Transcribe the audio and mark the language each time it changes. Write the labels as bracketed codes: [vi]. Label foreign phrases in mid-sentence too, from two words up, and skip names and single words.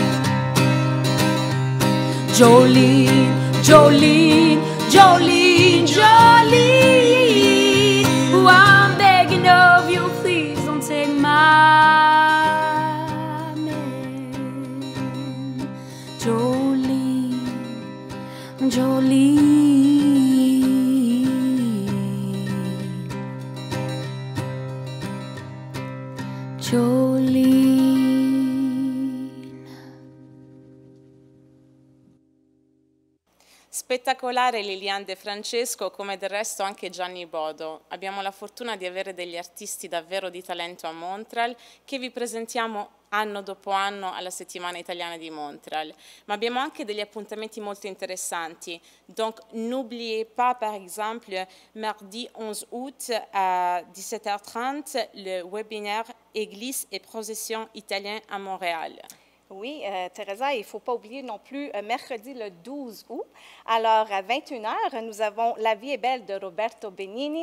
[en] Jolene, Jolene, Jolene, Jolene, oh, I'm begging of you, please don't take my man. Jolene, Jolene, Jolene. [it] Spettacolare Liliane De Francesco, come del resto anche Gianni Bodo. Abbiamo la fortuna di avere degli artisti davvero di talento a Montréal che vi presentiamo anno dopo anno alla Settimana Italiana di Montréal. Ma abbiamo anche degli appuntamenti molto interessanti. [fr] Donc n'oubliez pas par exemple mardi 11 août à 17h30 le webinaire Église et procession italien à Montréal. Oui, Teresa, il ne faut pas oublier non plus mercredi le 12 août. Alors, à 21h, nous avons La vie est belle de Roberto Benigni.